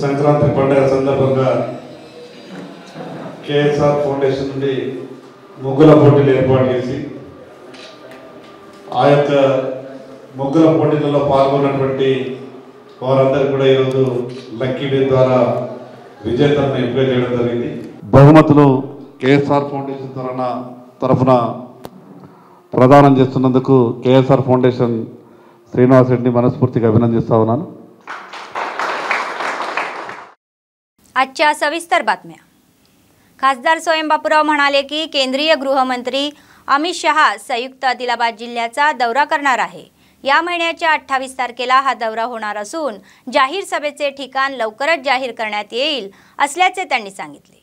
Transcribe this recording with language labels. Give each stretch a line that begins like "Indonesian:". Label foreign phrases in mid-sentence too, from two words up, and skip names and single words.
Telugu: సంక్రాంతి పండుగ సందర్భంగా కేఎస్ఆర్ ఫౌండేషన్ నుండి ముగ్గుల పోటీలు ఏర్పాటు చేసి ఆ యొక్క ముగ్గుల పోటీలలో పాల్గొన్నటువంటి వారందరికీ కూడా ఈరోజు లక్కీ డే ద్వారా విజేతలను ఎంపిక చేయడం జరిగింది. బహుమతులు కేఎస్ఆర్ ఫౌండేషన్ తరఫున ప్రదానం చేస్తున్నందుకు కేఎస్ఆర్ ఫౌండేషన్ శ్రీనివాస్ రెడ్డి మనస్ఫూర్తిగా अभिनंदिस्ता ఉన్నాను.
Marathi: आजच्या सविस्तर बातम्या. खासदार स्वयं बापूराव म्हणाले की केंद्रीय गृहमंत्री अमित शहा संयुक्त आदिलाबाद जिल्ह्याचा दौरा करणार आहे. या महिन्याच्या 28 तारखेला हा दौरा होणार असून जाहीर सभेचे ठिकाण लवकरच जाहीर करण्यात येईल असल्याचे त्यांनी सांगितले.